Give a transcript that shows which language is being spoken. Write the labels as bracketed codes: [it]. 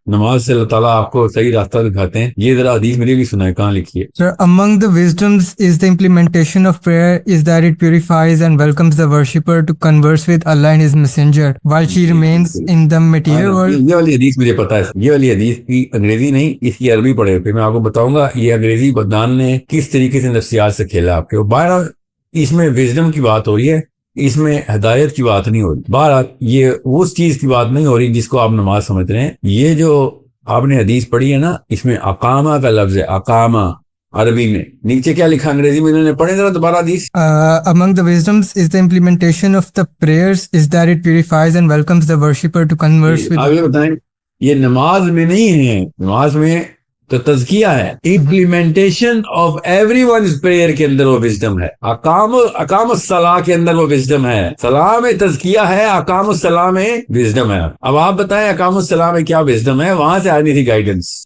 [ur] نماز سے اللہ تعالیٰ آپ کو صحیح راستہ دکھاتے ہیں. یہ ذرا حدیث میری بھی سنائے، کہاں لکھی ہے؟ [en] Sir, among the wisdoms is the implementation of prayer is that it purifies and welcomes the worshipper to converse with Allah and His Messenger while she remains in the material world. [ur] یہ والی حدیث مجھے پتا ہے. یہ والی حدیث کی انگریزی نہیں، اس کی عربی پڑھے. پھر میں آپ کو بتاؤں گا یہ انگریزی بدنان نے کس طریقے سے نفسیات سے کھیلا آپ کے. بہرحال اس میں وزڈم کی بات ہو رہی ہے، اس میں ہدایت کی بات نہیں ہو رہی. بہرحال یہ اس چیز کی بات نہیں ہو رہی جس کو آپ نماز سمجھ رہے ہیں. یہ جو آپ نے حدیث پڑھی ہے نا، اس میں اقامہ کا لفظ ہے. اقامہ عربی میں نیچے کیا لکھا انگریزی میں؟ انہوں نے پڑھے ذرا دوبارہ حدیث. [en] Among the wisdoms is the implementation of the prayers is that it purifies and welcomes the worshipper to converse with. [ur] آگے بتائیں. یہ نماز میں نہیں ہے، نماز میں تو تزکیہ ہے. Implementation of every ones prayer کے اندر وہ وزڈم ہے. اقام الصلاح کے اندر وہ وزڈم ہے. صلاح میں تزکیہ ہے، اقام الصلاح میں وزڈم ہے. اب آپ بتائیں اقام الصلاح میں کیا وزڈم ہے؟ وہاں سے آنی تھی گائیڈنس.